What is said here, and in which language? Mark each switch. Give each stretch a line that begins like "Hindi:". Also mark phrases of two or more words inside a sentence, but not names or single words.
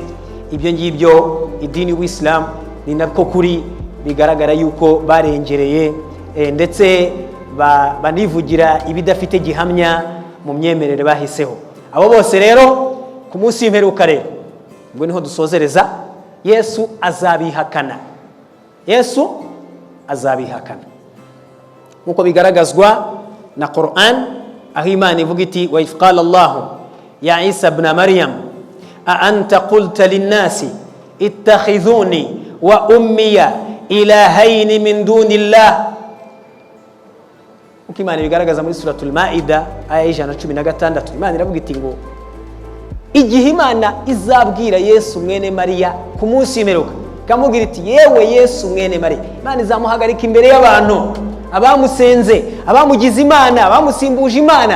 Kinyarwanda: Ibyo ngibyo idini y'Ubuislamu ni nabwo kuri bigaragara yuko barengereye, ndetse banivugira ibidafite gihamya mu myemerere bahiseho. Abo bose rero ku munsi w'imperuka rero, ubwo niho dusozereza, Yesu azabihakana. Yesu azabihakana nkuko bigaragazwa na Qur'an, aho Imana ivuga iti
Arabic: وإذ قال الله يا عيسى ابن مريم أأنت قلت للناس اتخذوني وأمي إلهين من دون الله.
Kinyarwanda: Uko Imana bigaragaza muri suratul Maida aya 116, Imana iravuga iti ngo igihe Imana izabwira Yesu mwene Mariya ku munsi w'imperuka, kamubwira iti yewe Yesu mwene Mariya, Imana izamuhagarika imbere y'abantu, abamusenze, abamugize Imana, abamusimbuje Imana.